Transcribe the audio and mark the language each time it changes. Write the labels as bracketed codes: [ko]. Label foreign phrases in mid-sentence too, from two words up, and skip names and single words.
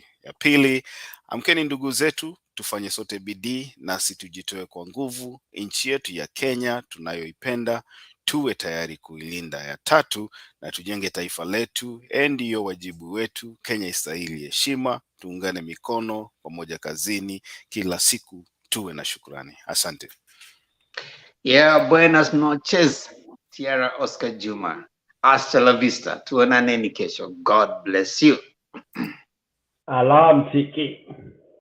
[sw] Ya pili: amkeni ndugu zetu, tufanye sote bidii, nasi tujitoe kwa nguvu, nchi yetu ya Kenya tunayoipenda, tuwe tayari kuilinda. Ya tatu: na tujenge taifa letu, ndiyo wajibu wetu, Kenya istahili heshima, tuungane mikono pamoja kazini, kila siku tuwe na shukrani. Asante. [es] Buenas noches, Tierra Oscar Juma. Hasta la vista. [sw] Tuonane kesho. [en] God bless you. [sw] Alamsiki.